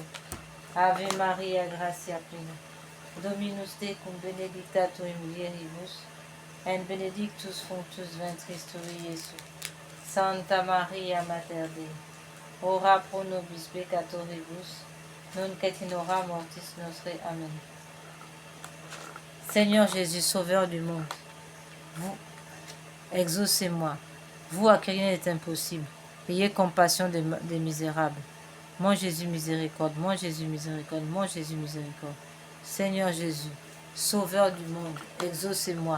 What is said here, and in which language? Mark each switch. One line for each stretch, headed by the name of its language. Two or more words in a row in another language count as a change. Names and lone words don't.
Latin: Ave Maria, gratia plena, Dominus tecum, benedicta tu in mulieribus, et benedictus fructus ventris tui, Iesus. Santa Maria, Mater Dei, ora pro nobis peccatoribus, nunc et in hora mortis nostre. Amen.
French: Seigneur Jésus, Sauveur du monde, vous, exaucez-moi. Vous à qui rien n'est impossible. Ayez compassion des misérables. Mon Jésus miséricorde, mon Jésus miséricorde, mon Jésus miséricorde. Seigneur Jésus, Sauveur du monde, exaucez-moi.